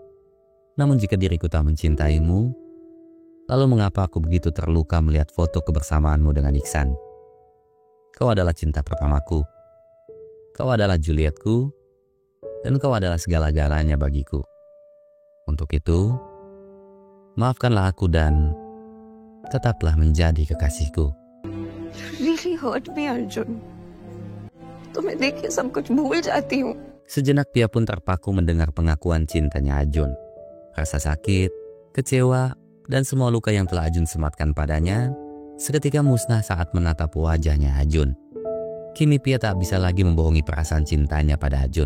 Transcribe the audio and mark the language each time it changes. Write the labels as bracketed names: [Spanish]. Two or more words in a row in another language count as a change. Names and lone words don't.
[Indonesian] Namun jika diriku tak mencintaimu, lalu mengapa aku begitu terluka melihat foto kebersamaanmu dengan Iksan? Kau adalah cinta pertamaku. Kau adalah Julietku. Dan kau adalah segala-galanya bagiku. Untuk itu, maafkanlah aku dan tetaplah menjadi kekasihku. [English] Really hurt me, Arjun. [Hindi] तुम्हें देख के सब कुछ भूल जाती हूँ. [Indonesian] Sejenak Pia pun terpaku mendengar pengakuan cintanya Ajun. Rasa sakit, kecewa, dan semua luka yang telah Ajun sematkan padanya seketika musnah saat menatap wajahnya Ajun. Kini Pia tak bisa lagi membohongi perasaan cintanya pada Ajun.